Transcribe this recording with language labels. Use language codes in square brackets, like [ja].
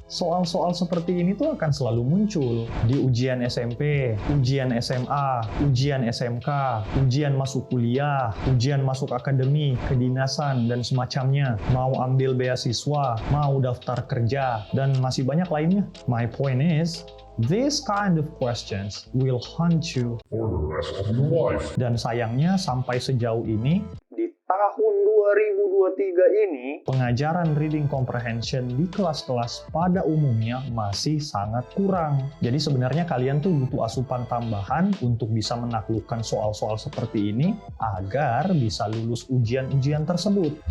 [id] soal-soal seperti ini tuh akan selalu muncul di ujian SMP, ujian SMA, ujian SMK, ujian masuk kuliah, ujian masuk akademi, kedinasan, dan semacamnya. Mau ambil beasiswa, mau daftar kerja, dan masih banyak lainnya. [en] My point is, this kind of questions will haunt you. for the rest of your life. [id] Dan sayangnya sampai sejauh ini, di tahun 2023 ini, pengajaran reading comprehension di kelas-kelas pada umumnya masih sangat kurang. Jadi sebenarnya kalian tuh butuh asupan tambahan untuk bisa menaklukkan soal-soal seperti ini agar bisa lulus ujian-ujian tersebut.